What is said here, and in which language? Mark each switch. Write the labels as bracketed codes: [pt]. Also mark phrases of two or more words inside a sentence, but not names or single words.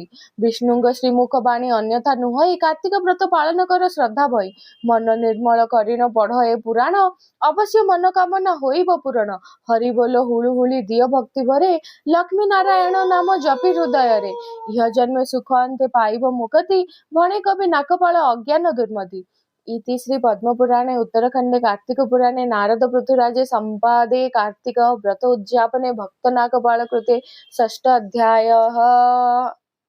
[or] ବିଷ୍ଣୁଙ୍କ ଶ୍ରୀମୁଖ ବାଣୀ ଅନ୍ୟଥା ନୁହଇ କାର୍ତ୍ତିକ ବ୍ରତ ପାଳନ କର ଶ୍ରଦ୍ଧା ଭଇ। ମନ ନିର୍ମଳ କରିଣ ପଢ଼ ଏ ପୁରାଣ ଅବଶ୍ୟ ମନୋକାମନା ହୋଇବ ପୂରଣ। ହରି ବୋଲ ହୁଳୁହୁଳି ଦିଅ ଭକ୍ତିଭରେ ଲକ୍ଷ୍ମୀ ନାରାୟଣ ନାମ ଜପି ହୃଦୟରେ। ଇହ ଜନ୍ମେ ସୁଖ ଅନ୍ତେ ପାଇବ ମୁକତି ଭଣେ କବି ନାକପାଳ ଅଜ୍ଞାନ ଦୁର୍ମତି। [sa] इति श्री पद्मपुराणे उत्तरखंडे कार्तिक पुराणे नारद पृथुराजे संवादे कार्तिक व्रत उद्यापने भक्त नाकपाल कृते 6ठ अध्यायः।